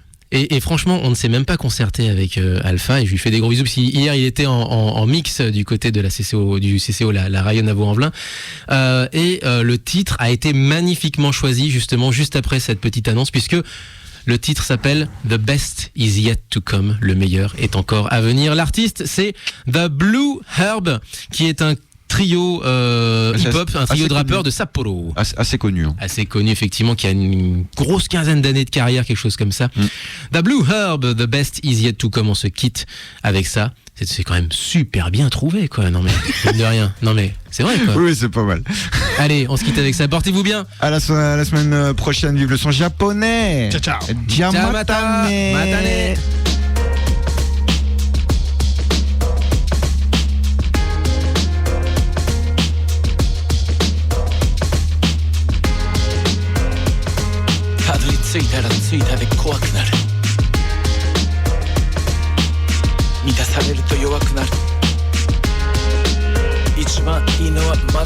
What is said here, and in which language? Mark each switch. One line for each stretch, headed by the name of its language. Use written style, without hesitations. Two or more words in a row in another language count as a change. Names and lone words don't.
French: Et franchement, on ne s'est même pas concerté avec Alpha, et je lui fais des gros bisous parce qu'hier il était en mix du côté de la CCO, la Rayonne à Vaux-en-Velin, et le titre a été magnifiquement choisi justement juste après cette petite annonce, puisque le titre s'appelle The Best Is Yet to Come, le meilleur est encore à venir. L'artiste c'est The Blue Herb, qui est un trio hip-hop, un trio assez de rappeurs connu. de Sapporo. Assez connu. Hein. Assez connu effectivement, qui a une grosse quinzaine d'années de carrière, quelque chose comme ça. The Blue Herb, The Best Is Yet to Come, on se quitte avec ça. C'est quand même super bien trouvé, quoi. Non mais, mine de rien. Non mais, c'est vrai, quoi. Oui, c'est pas mal. Allez, on se quitte avec ça. Portez-vous bien. À la semaine prochaine, vive le son japonais.
Italian: Ciao, ciao. Ciao, Ciao,
Japanese: matane. matane. たどり着いたら着いたで怖くなる満たされると弱くなる一番いいのはまだ